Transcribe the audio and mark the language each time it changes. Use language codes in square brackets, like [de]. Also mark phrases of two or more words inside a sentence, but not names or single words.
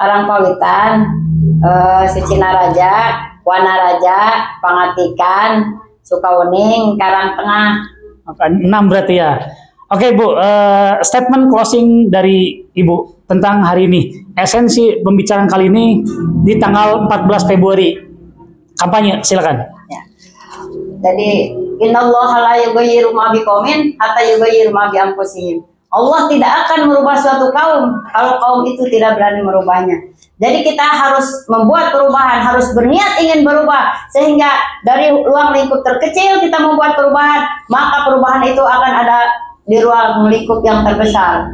[id] Karangpawitan, Sucinaraja, Wanaraja, Pangatikan, Sukauning, Karangtengah. 6 berarti ya. Oke Bu, [en] statement closing [id] dari Ibu tentang hari ini. Esensi pembicaraan kali ini di tanggal 14 Februari. Kampanye, silakan. Ya. [ar] Jadi, إن الله لا يغير ما بقوم حتى يغيروا ما بأنفسهم. [id] Allah tidak akan merubah suatu kaum kalau kaum itu tidak berani merubahnya. Jadi kita harus membuat perubahan, harus berniat ingin berubah. Sehingga dari ruang lingkup terkecil kita membuat perubahan, maka perubahan itu akan ada di ruang lingkup yang terbesar.